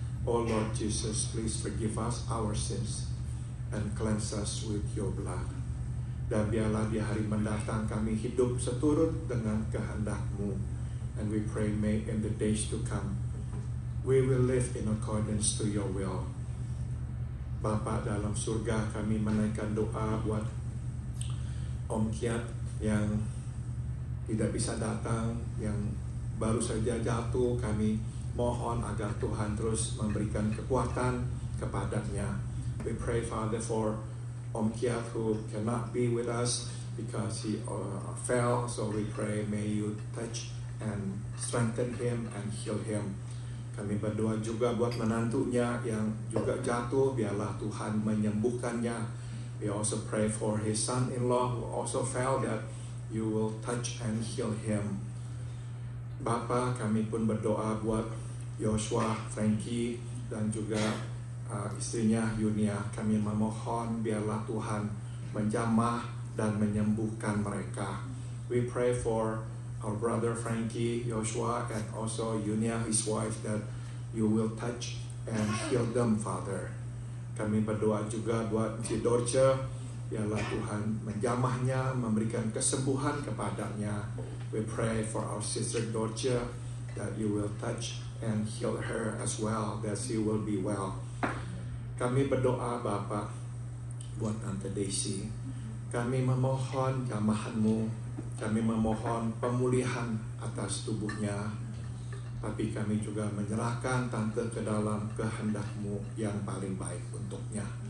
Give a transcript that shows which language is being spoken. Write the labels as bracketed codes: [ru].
[en] Oh Lord Jesus, please forgive us our sins and cleanse us with your blood. [id] Dan biarlah di hari mendatang kami hidup seturut dengan kehendak-Mu. [en] And we pray may in the days to come, we will live in accordance to your will. [id] Bapa dalam surga, kami menaikkan doa buat Om Kiat yang tidak bisa datang, yang baru saja jatuh. Kami mohon agar Tuhan terus memberikan kekuatan kepadanya. [en] We pray, Father, for Om Kiat who cannot be with us because he fell. So we pray, may you touch and strengthen him and heal him. [id] Kami berdoa juga buat menantunya yang juga jatuh. Biarlah Tuhan menyembuhkannya. [en] We also pray for his son-in-law who also fell, that you will touch and heal him. [id] Bapa, kami pun berdoa buat Joshua, Frankie, dan juga istrinya Yunia. Kami memohon biarlah Tuhan menjamah dan menyembuhkan mereka. [en] We pray for our brother Frankie, Joshua, and also Yunia, his wife, that you will touch and heal them, Father. [id] Kami berdoa juga buat si Dorce, biarlah Tuhan menjamahnya, memberikan kesembuhan kepadanya. [en] We pray for our sister Dorce, that you will touch and heal her as well, that she will be well. [id] Kami berdoa Bapa buat Tante Daisy. Kami memohon jamahan-Mu, kami memohon pemulihan atas tubuhnya, tapi kami juga menyerahkan Tante ke dalam kehendak-Mu yang paling baik untuknya.